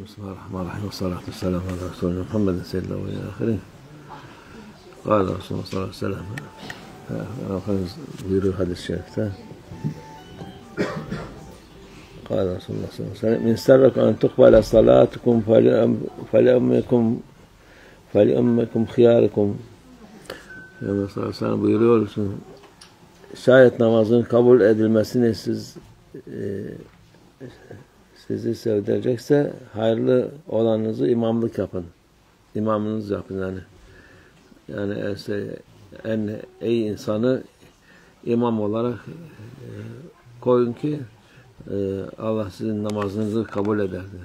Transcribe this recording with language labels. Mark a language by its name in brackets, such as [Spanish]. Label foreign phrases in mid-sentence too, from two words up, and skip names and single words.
[Arabic] بسم الله الرحمن الرحيم والصلاة والسلام على رسولنا محمد سيد الأولين والآخرين. قال رسول الله صلى الله عليه وسلم [Turkish] buyuruyor hadis-i şerifte. [Arabic] قال رسول الله صلى الله عليه وسلم من سرك أن تقبل صلاتكم فلأمكم خياركم. [Turkish] Peygamber [Arabic] صلى الله عليه وسلم [Turkish] buyuruyor, şayet namazın kabul edilmesini sizi sevdirecekse hayırlı olanınızı imamlık yapın. İmamınız yapın yani. Yani en iyi insanı imam olarak koyun ki Allah sizin namazınızı kabul eder.